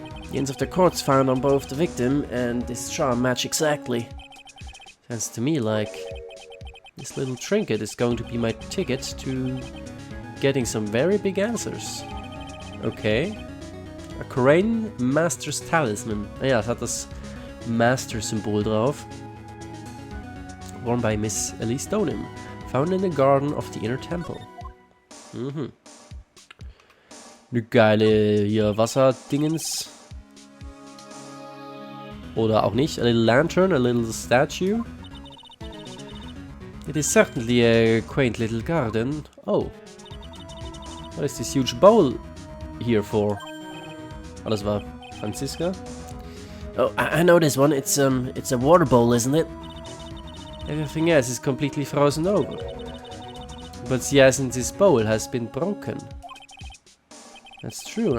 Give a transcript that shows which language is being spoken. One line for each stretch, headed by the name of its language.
English: The ends of the cords found on both the victim and this charm match exactly. Sounds to me like this little trinket is going to be my ticket to getting some very big answers. Okay. A Korean Master's Talisman.
German: Ja, es hat das Master-Symbol drauf.
English: Worn by Miss Elise Stoneham. Found in the garden of the inner temple. Mhm.
German: Eine geile hier Wasserdingens. Oder auch nicht.
English: A little lantern, a little statue. It is certainly a quaint little garden. Oh. What is this huge bowl here for?
German: Oh, das war Franziska.
English: Oh, I know this one. It's a water bowl, isn't it? Everything else is completely frozen over. But yes, and this bowl has been broken. That's true.